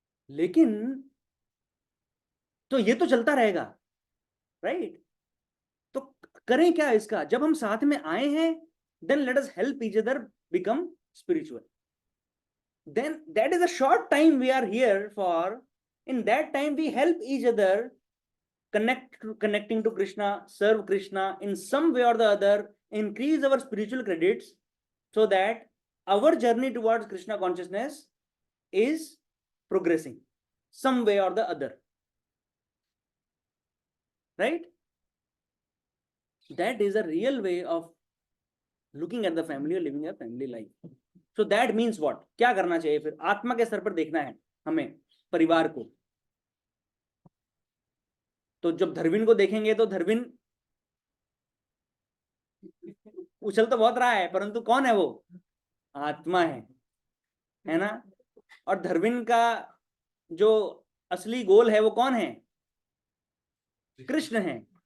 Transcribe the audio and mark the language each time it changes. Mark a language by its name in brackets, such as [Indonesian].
[Hindi] लेकिन तो ये तो चलता रहेगा, राइट? तो करें क्या इसका? जब हम साथ में आए हैं, [English] Then let us help each other become spiritual. Then that is a short time we are here for. In that time we help each other connecting to Krishna, serve Krishna in some way or the other, increase our spiritual credits so that our journey towards Krishna consciousness is progressing some way or the other, right? That is a real way of looking at the family or living a family life. So that means what? [Hindi] क्या करना चाहिए फिर? आत्मा के स्तर पर देखना है हमें परिवार को। तो जब धरविन को देखेंगे तो धरविन उछल तो बहुत रहा है, परंतु कौन है वो? आत्मा है ना? और धरविन का जो असली गोल है वो कौन है? कृष्ण है।